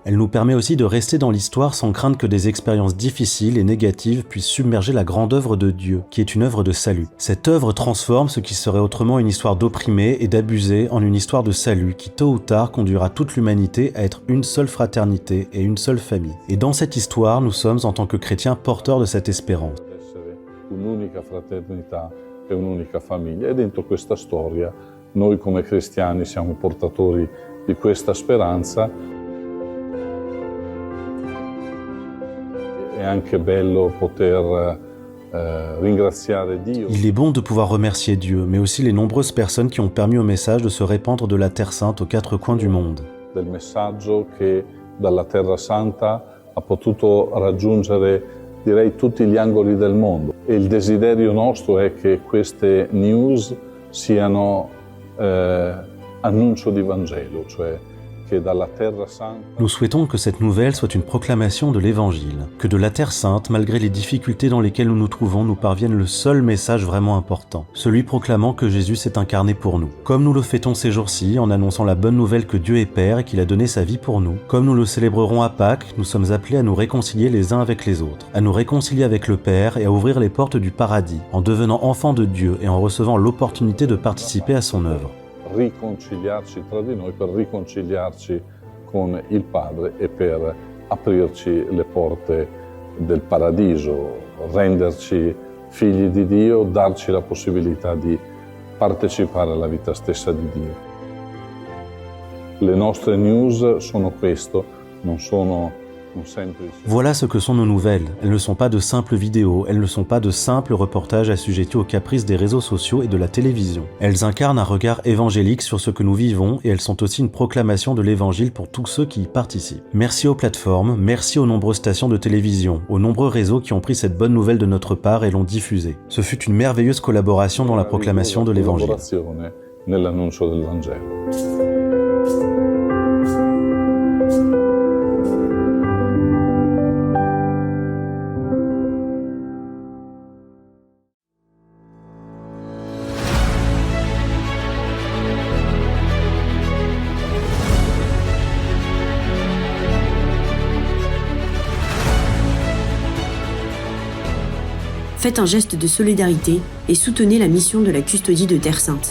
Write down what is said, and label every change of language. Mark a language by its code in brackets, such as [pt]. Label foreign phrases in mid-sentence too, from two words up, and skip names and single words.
[fr] Elle nous permet aussi de rester dans l'histoire sans craindre que des expériences difficiles et négatives puissent submerger la grande œuvre de Dieu, qui est une œuvre de salut. Cette œuvre transforme ce qui serait autrement une histoire d'opprimés et d'abusés en une histoire de salut qui tôt ou tard conduira toute l'humanité à être une seule fraternité et une seule famille. Et dans cette histoire, nous sommes en tant que chrétiens porteurs de cette espérance. [it] Un'unica fraternità e un'unica famiglia. E dentro questa storia noi come cristiani siamo portatori di questa speranza. È anche bello poter ringraziare Dio. [fr] Il est bon de pouvoir remercier Dieu, mais aussi les nombreuses personnes qui ont permis au message de se répandre de la Terre Sainte aux quatre coins du monde. [it] Del messaggio che dalla Terra Santa ha potuto raggiungere, direi, tutti gli angoli del mondo. E il desiderio nostro è che queste news siano annuncio di Vangelo, cioè che dalla Terra Santa. [fr] Nous souhaitons que cette nouvelle soit une proclamation de l'Évangile, que de la Terre Sainte, malgré les difficultés dans lesquelles nous nous trouvons, nous parvienne le seul message vraiment important, celui proclamant que Jésus s'est incarné pour nous. Comme nous le fêtons ces jours-ci, en annonçant la bonne nouvelle que Dieu est Père et qu'il a donné sa vie pour nous, comme nous le célébrerons à Pâques, nous sommes appelés à nous réconcilier les uns avec les autres, à nous réconcilier avec le Père et à ouvrir les portes du paradis, en devenant enfants de Dieu et en recevant l'opportunité de participer à son œuvre. [it] Riconciliarci tra di noi, per riconciliarci con il Padre e per aprirci le porte del paradiso, renderci figli di Dio, darci la possibilità di partecipare alla vita stessa di Dio. Le nostre news sono questo, non sono un semplice. [fr] Voilà ce que sont nos nouvelles. Elles ne sont pas de simples vidéos, elles ne sont pas de simples reportages assujettis aux caprices des réseaux sociaux et de la télévision. Elles incarnent un regard évangélique sur ce que nous vivons et elles sont aussi une proclamation de l'évangile pour tous ceux qui y participent. Merci aux plateformes, merci aux nombreuses stations de télévision, aux nombreux réseaux qui ont pris cette bonne nouvelle de notre part et l'ont diffusée. Ce fut une merveilleuse collaboration dans la proclamation de l'évangile. [it] Nell'annuncio del Vangelo. [fr] Faites un geste de solidarité et soutenez la mission de la custodie de Terre Sainte.